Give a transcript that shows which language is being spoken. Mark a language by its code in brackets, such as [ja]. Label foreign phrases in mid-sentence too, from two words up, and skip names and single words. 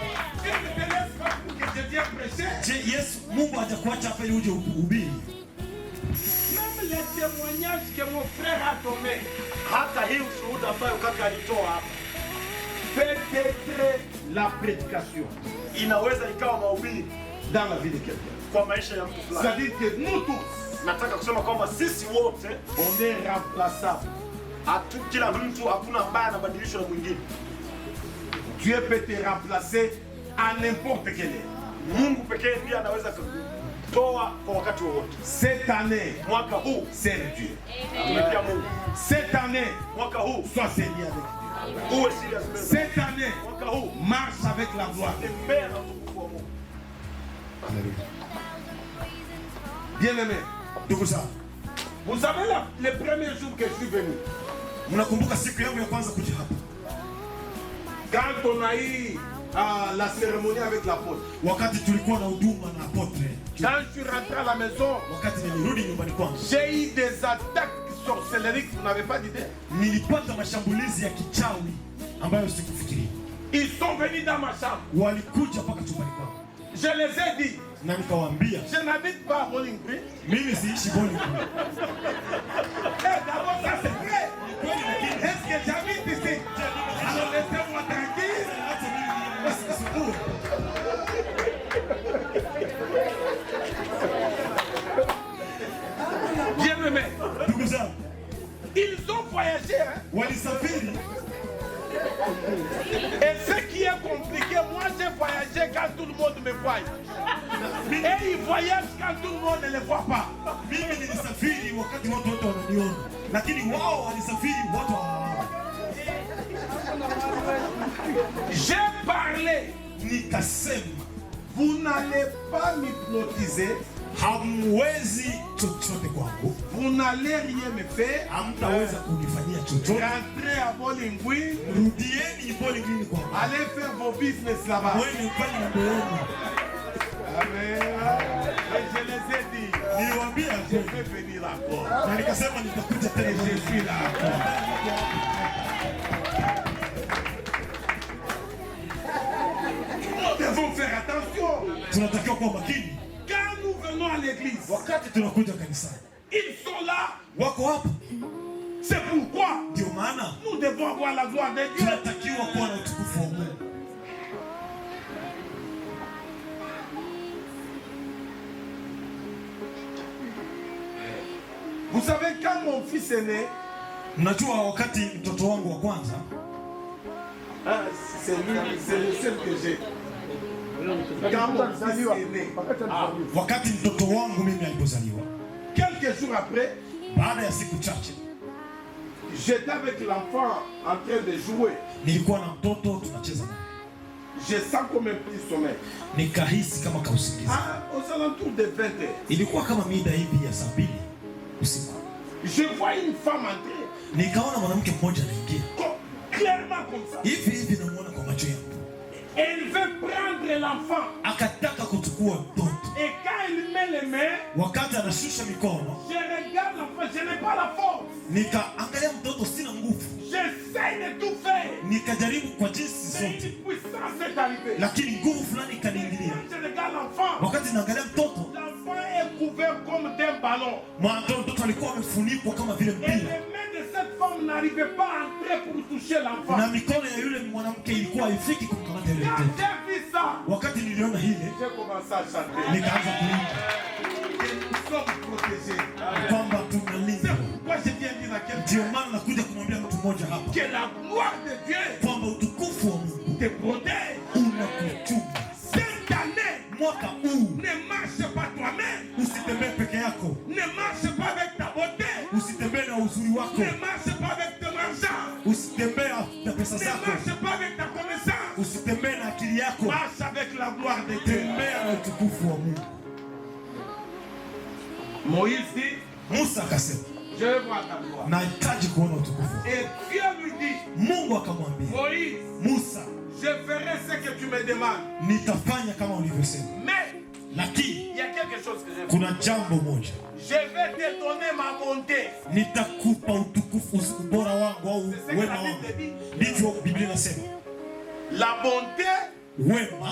[fr] Dieu ne te laisse pas pour que je vienne prêcher. Je, [sw] Yesu, Mungu hajakuacha hapa ili uje uhubiri. [fr] Même les témoignages que mon frère a donnés, [sw] hata hii ushuhuda ambayo kaka alitoa hapa, [fr] peut-être la prédication [sw] inaweza ikawa mahubiri [fr] dans la vie de quelqu'un. [sw] kwa maisha ya mtu fulani. [fr] C'est-à-dire que nous tous, [sw] Nataka kusema kwamba sisi wote [fr] on est remplaçables. [sw] kila mtu, hakuna ambaye anabadilishwa na mwingine. [fr] Dieu peut te remplacer à n'importe quelle heure. [sw] Mungu pekee ndiye anaweza kutoa kwa wakati wowote. [fr] Cette année, [sw] Mwaka huu [fr] serve Dieu. [sw] tumikia Mungu. [fr] Cette année, [sw] Mwaka huu [fr] sois sérieux avec Dieu. [sw] uwe serious mbele. [fr] Cette année, [sw] Mwaka huu [fr] marche avec la gloire de Dieu. [sw] tembea na utukufu wa Mungu. [fr] Bien-aimé, [sw] Ndugu zangu, [fr] vous savez le premier jour que je suis venu, [sw] mnakumbuka siku yangu ya kwanza kuja hapa, [fr] quand on a eu la cérémonie avec l'apôtre, [sw] wakati tulikuwa na huduma na apotre, [fr] quand je suis rentré à la maison, [sw] wakati nilirudi nyumbani kwangu, [fr] j'ai eu des attaques sorcelleries que vous n'avez pas d'idée. [sw] nilipata mashambulizi ya kichawi ambayo sikufikiria. [fr] Ils sont venus dans ma chambre. [sw] Walikuja mpaka chumbani kwangu [fr] Je les ai dit, [sw] na nikawaambia [fr] je n'habite pas à Bowling Green. [sw] mimi siishi Boni. [fr] Eh, d'abord, ça c'est vrai. Est-ce que j'habite ici? Alors laissez-moi tranquille. Bien-aimé, [sw] Ndugu zangu, [fr] ils ont voyagé, hein? [sw] walisafiri [fr] Et ce qui est compliqué, moi j'ai voyagé quand tout le monde me voit. Et ils voyagent quand tout le monde ne les voit pas. [sw] mimi nilisafiri wakati watu wote wananiona, lakini wao walisafiri watu hawaoni. [fr] J'ai parlé. [sw] Nikasema [fr] Vous n'allez pas m'hypnotiser. [sw] hamwezi chochote kwangu, [fr] Vous n'allez rien me faire. [sw] hamtaweza kunifanyia chochote. [fr] Rentrez à Bowling Green. [sw] Rudieni Boni Green kwangu, [fr] Allez faire vos business là-bas. [sw] wewe mfanye mambo yenu. [fr] Amen. Et je les ai dit, [sw] Niliwaambia [fr] je vais venir encore. [sw] na nikasema nitakuja tena. [fr] Et je suis là encore. Nous devons faire attention. [sw] Tunatakiwa kuwa makini [fr] Quand nous venons à l'église, [sw] wakati tunakuja kanisani. [fr] ils sont là. [sw] Wako hapa, [fr] C'est pourquoi [sw] ndio maana [fr] nous devons avoir la gloire de Dieu. [sw] tunatakiwa kuwa na utukufu wa Mungu. [fr] Vous savez, quand mon fils est né, [sw] Mnajua wakati mtoto wangu wa kwanza, [fr] hein, c'est le seul que j'ai. Quand mon fils est né, [sw] wakati mtoto wangu mimi alipozaliwa, [fr] quelques jours après, [sw] baada ya siku chache [fr] j'étais avec l'enfant en train de jouer. [sw] nilikuwa na mtoto tunacheza naye, [fr] Je sens comme un petit sommeil. [sw] nikahisi kama kausingizi. [fr] Aux alentours de 20 heures, [sw] Ilikuwa kama mida hivi ya saa 2 usiku, [fr] je vois une femme entrer, [sw] nikaona mwanamke mmoja anaingia [fr] clairement comme ça. [sw] hivi hivi, namuona kwa macho yangu, [fr] Elle veut prendre l'enfant. [sw] akataka kuchukua mtoto. [fr] Et quand elle met les mains, [sw] Wakati anashusha mikono, [fr] je regarde l'enfant, je n'ai pas la force. [sw] nikaangalia mtoto, sina nguvu, [fr] J'essaie de tout faire. [sw] nikajaribu kwa jinsi [fr] Mais [sw] zote, [fr] une puissance est arrivée. [sw] lakini nguvu fulani ikaniingilia. [fr] Quand je regarde l'enfant, [sw] Wakati naangalia mtoto, [fr] l'enfant est couvert comme d'un ballon. [sw] mtoto alikuwa amefunikwa kama vile [fr] Et [sw] mpira, [fr] les mains de cette femme n'arrivaient pas à entrer pour toucher l'enfant. [sw] na mikono ya yule mwanamke ilikuwa haifiki kumkamata yule [fr] Quand [sw] mtoto. [fr] j'ai vu ça, [sw] Wakati niliona hile, [fr] j'ai commencé à chanter. [sw] nikaanza kuimba [fr] Et nous sommes protégés. [sw] kwamba [fr] C'est [sw] tunalindwa. [fr] pourquoi je viens dire à quelqu'un [sw] Ndio maana nakuja kumwambia mtu mmoja hapa [fr] que la gloire de Dieu [sw] kwamba utukufu wa Mungu [fr] te protège. [sw] unakuchunga. [fr] Cette année, [sw] Mwaka huu [fr] ne marche pas toi-même. [sw] usitembee peke yako, [fr] Ne marche pas avec ta beauté. [sw] usitembee na uzuri wako, [fr] Ne marche pas avec ton argent. [sw] usitembee na pesa [fr] Ne [sw] zako, [fr] marche pas avec ta connaissance. [sw] usitembee na akili yako, [fr] Marche avec la gloire de Dieu. [sw] tembea na utukufu wa Mungu. [fr] Moïse dit, [sw] Musa akasema, [fr] je veux voir ta gloire. [sw] nahitaji kuona utukufu. [fr] Et Dieu lui dit, [sw] Mungu akamwambia [fr] Moïse, [sw] Musa, [fr] je ferai ce que tu me demandes. [sw] nitafanya kama ulivyosema, [fr] Mais [sw] lakini [fr] il y a quelque chose que je veux. [sw] kuna jambo moja, [fr] Je vais te donner ma bonté. [sw] nitakupa utukufu, ubora wangu au [fr] C'est ce que [sw] wema [fr] la [sw] wangu. [fr] Bible dit. [sw] Ndivyo Biblia inasema, [fr] La bonté [sw] wema